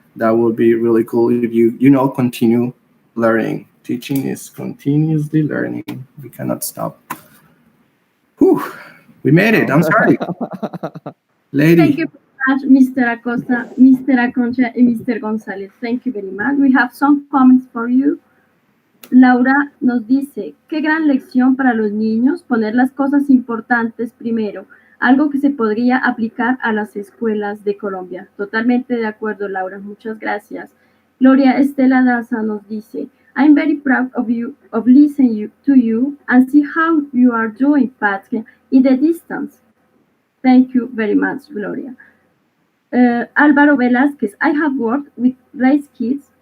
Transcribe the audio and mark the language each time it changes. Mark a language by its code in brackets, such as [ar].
[en] That will be really cool if you continue learning. Teaching is continuously learning. We cannot stop. Whew, we made it. I'm sorry. Lady. Thank you very much, Mr. Acosta, Mr. Aconcha, and Mr. Gonzalez. Thank you very much. We have some comments for you. [es] Laura nos dice, qué gran lección para los niños, poner las cosas importantes primero, algo que se podría aplicar a las escuelas de Colombia. Totalmente de acuerdo, Laura, muchas gracias. [en] Gloria Estela Daza [es] nos dice, [en] I'm very proud of you, of listening to you and see how you are doing, Patrick, in the distance. Thank you very much, Gloria. Álvaro Velázquez, I have worked with Raise Kids.